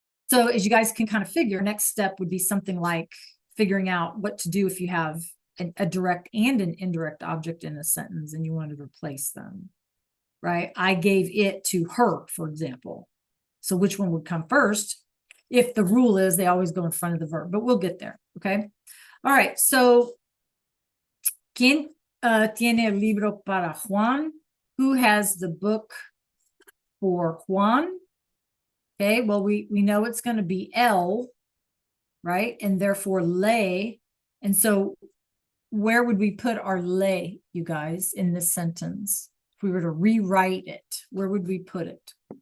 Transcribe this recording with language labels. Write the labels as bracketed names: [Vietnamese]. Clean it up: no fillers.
[English] So as you guys can kind of figure, next step would be something like figuring out what to do if you have a direct and an indirect object in a sentence and you want to replace them, right? I gave it to her, for example. So which one would come first? If the rule is they always go in front of the verb, but we'll get there, okay? All right, so [Spanish] ¿Quién tiene el libro para Juan? [English] Who has the book for Juan? Okay, well, we know it's going to be L, right? And therefore le. And so where would we put our le, you guys, in this sentence? If we were to rewrite it, where would we put it?